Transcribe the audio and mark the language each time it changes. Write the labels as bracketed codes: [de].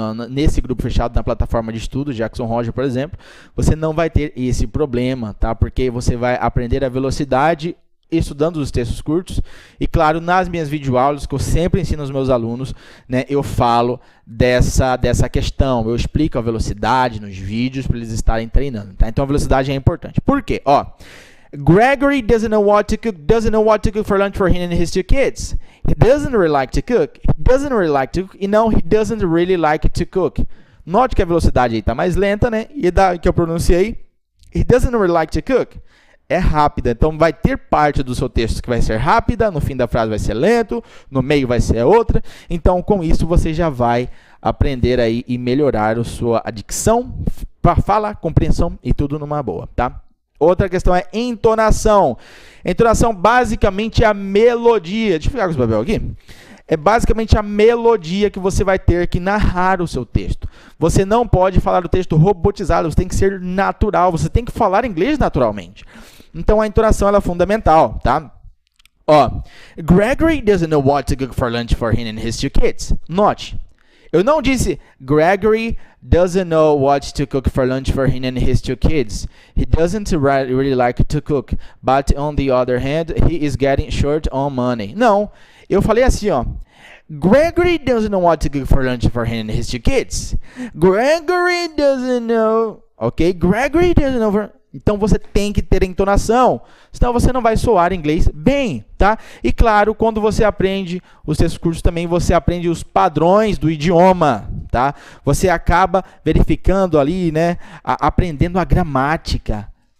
[pt] Nesse grupo fechado, na plataforma de estudo, Jackson Roger, por exemplo, você não vai ter esse problema, tá? Porque você vai aprender a velocidade estudando os textos curtos e, claro, nas minhas videoaulas, que eu sempre ensino aos meus alunos, né, eu falo dessa questão, eu explico a velocidade nos vídeos para eles estarem treinando, tá? Então, a velocidade é importante. Por quê? Ó, [en] Gregory doesn't know what to cook for lunch for him and his two kids. He doesn't really like to cook. He doesn't really like to cook. [pt] E não, [en] he doesn't really like to cook. [pt] Note que a velocidade aí está mais lenta, né? E que eu pronunciei, [en] he doesn't really like to cook. [pt] É rápida, então vai ter parte do seu texto que vai ser rápida, no fim da frase vai ser lento, no meio vai ser outra. Então, com isso, você já vai aprender aí e melhorar a sua dicção, fala, compreensão e tudo numa boa, tá? Outra questão é entonação. Entonação basicamente é a melodia. Deixa eu pegar com esse papel aqui. É basicamente a melodia que você vai ter que narrar o seu texto. Você não pode falar o texto robotizado, você tem que ser natural, você tem que falar inglês naturalmente. Então, a entonação ela é fundamental, tá? Ó, [en] Gregory doesn't know what to cook for lunch for him and his two kids. [pt] Note, eu não disse [en] Gregory doesn't know what to cook for lunch for him and his two kids. He doesn't really like to cook, but on the other hand, he is getting short on money. [pt] Não, eu falei assim, ó. [en] Gregory doesn't know what to cook for lunch for him and his two kids. Gregory doesn't know... Ok? Gregory doesn't know... [pt] Então você tem que ter entonação, senão você não vai soar inglês bem, tá? E claro, quando você aprende os seus cursos também, você aprende os padrões do idioma, tá? Você acaba verificando ali, né, aprendendo a gramática.